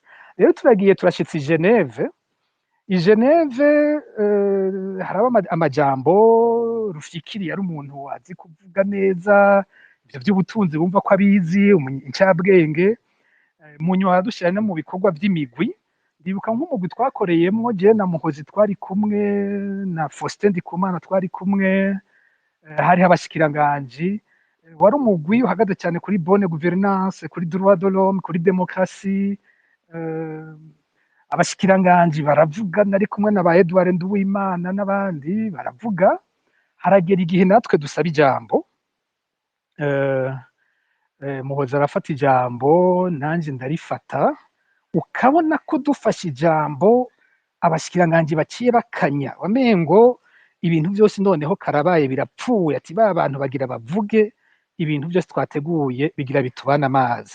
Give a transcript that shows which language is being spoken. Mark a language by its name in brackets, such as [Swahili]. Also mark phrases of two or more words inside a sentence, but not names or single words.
[Rundi] Rero turagiye turashitse i Geneve. I Geneve haraba amajambo Rufyikiri yari umuntu azi kuvuga neza ivyo vy'ubutunzi bumva ko abizi incabwenge, mu nyuma dushira no mu bikorwa vy'imigwi. Ndibuka nk'umugwi twakoreyemwo je na Muhozi twari kumwe na Faustin Ndikumana twari kumwe, hariho abashikiranganji, wari umugwi uhagaze cyane kuri [French] bonne gouvernance, [Rundi] kuri [French] droit de l'homme, [Rundi] kuri démocratie. Abashikiranganji baravuga, nari kumwe na ba Edouard Nduwimana n'abandi baravuga, haragera igihe natwe dusaba ijambo. Muhozi arafata ijambo nanje ndarifata, ukabona ko dufashe ijambo abashikiranganji baciye bakanya wamengo ibintu byose noneho karabaye birapfuye, ati ba bantu bagira bavuge ibintu byose twateguye bigira bitubana amazi.